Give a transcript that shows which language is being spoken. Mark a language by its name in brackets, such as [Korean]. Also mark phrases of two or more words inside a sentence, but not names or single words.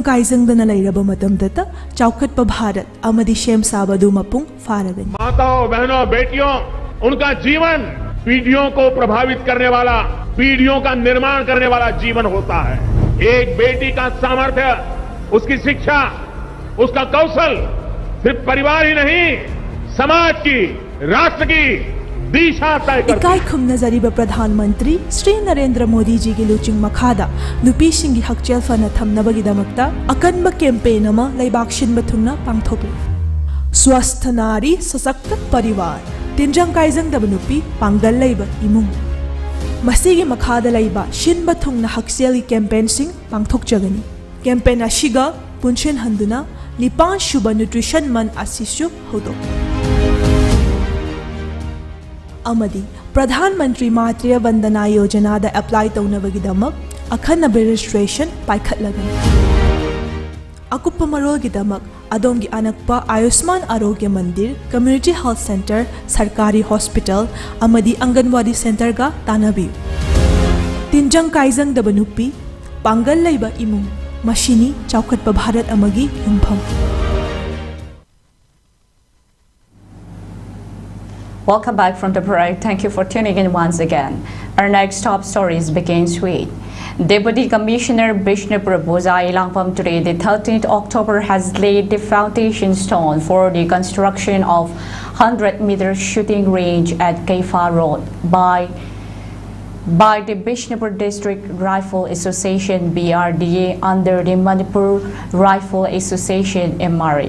[Manipuri] কাইজং দনা লাইরবা মতমদা চাউকৎপা Bharat অমদি শেম সাবদু মপুং ফারগনি. [Hindi] माताओं बहनों बेटियों उनका जीवन पीढ़ियों को प्रभावित करने वाला पीढ़ियों का निर्माण करने वाला जीवन होता है। एक बेटी का सामर्थ्य उसकी शिक्षा उसका कौशल सिर्फ परिवार ही नहीं समाज की राष्ट्र की [Manipuri] ইকাই খুম্নজরিবা [Hindi] प्रधानमंत्री श्री नरेंद्र मोदी जी की [Manipuri] লুচিং মখাদা নুপী সিংগী হকচেল ফনা থমনবগী দমক্তা অকনব কেম্পেন অমা লৈবাক শিনবা থুংনা পাংথোকলে। [Hindi] स्वस्थ नारी सशक्त परिवार [Manipuri] তিংজং কাইজং দব নুপী পাংগল লৈবা ইমুং মসীগী মখাদা লৈবা শিনবা থুংনা হকচেল কেম্পেন শিং পাংথোকজগনি। কেম্পেন অসিগা পুন্সন হন্দুনা নিপান শুভ নিউট্রিশন মন অসিসু হোদো অমদি প্রধানমন্ত্রী মাতৃ বন্দনা যোজনা দা এপ্লাই তৌনবগীদমক অখনব রেজিস্ট্রেশন পাইখৎলগনি। অকুপ্প মরোগীদমক অদোংগী অনক্পা আয়ুষ্মান আরোগ্য মন্দির [English] community health center [Manipuri] সরকারী হস্পিটেল অমদি অঙ্গনবাড়ী সেন্টর কা তানবী। তিংজং কাইজং দবনুপী পাংগল লৈবা ইমুং মশিনি চাউকৎপা ভারত অমগী য়ুমফম। [English] Welcome back from the break. Thank you for tuning in once again. Our next top stories begins with Deputy Commissioner Bishnupur Bozai Langpam today, the 13th October, has laid the foundation stone for the construction of 100-meter shooting range at Kaifa Road by the Bishnupur District Rifle Association BRDA under the Manipur Rifle Association MRA.